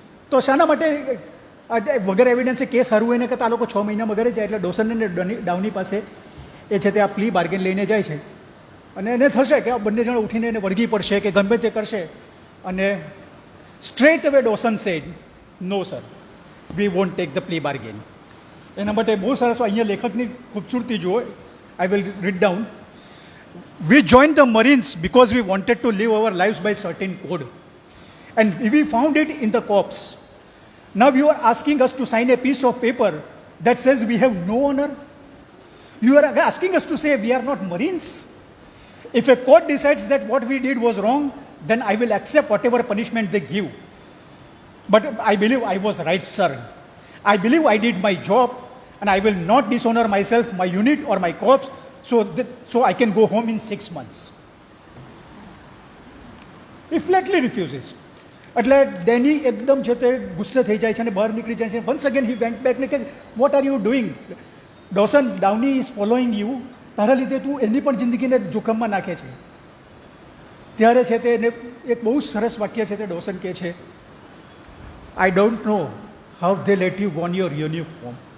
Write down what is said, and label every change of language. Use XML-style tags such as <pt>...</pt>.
<gu>તો શાના માટે વગર એવિડન્સે કેસ હારવું એને કરતાં આ લોકો 6 મહિનામાં ઘરે જાય. એટલે ડોસન અને ડાઉની પાસે એ છે તે આ પ્લી બાર્ગેન લઈને જાય છે અને એને થશે કે આ બંને જણ ઉઠીને એને વળગી પડશે કે ગમે તે કરશે.</gu> <en>અને straight away Dawson said no sir, we won't take the plea bargain.</en> <gu>એના માટે બહુ સરસ અહીંયા લેખકની ખૂબસૂરતી જુઓ.</gu> <en>I will read down. We joined the Marines because we wanted to live our lives by certain code. And we found it in the corps. Now you are asking us to sign a piece of paper that says we have no honor. You are asking us to say we are not Marines. If a court decides that what we did was wrong, then I will accept whatever punishment they give. But I believe I was right, sir. I believe I did my job and I will not dishonor myself, my unit or my corps, so I can go home in 6 months. He flatly refuses.</en> <gu>એટલે ડેની એકદમ છે તે ગુસ્સે થઈ જાય છે અને બહાર નીકળી જાય છે.</gu> <en>once again he went back</en> <gu>ને કહે,</gu> <en>What are you doing? Dawson, Downey is following you.</en> <gu>તારા લીધે તું એની પણ જિંદગીને જોખમમાં નાખે છે. ત્યારે છે તે એક બહુ સરસ વાક્ય છે તે ડોસન કહે છે,</gu> <en>I don't know how they let you won your uniform.</en>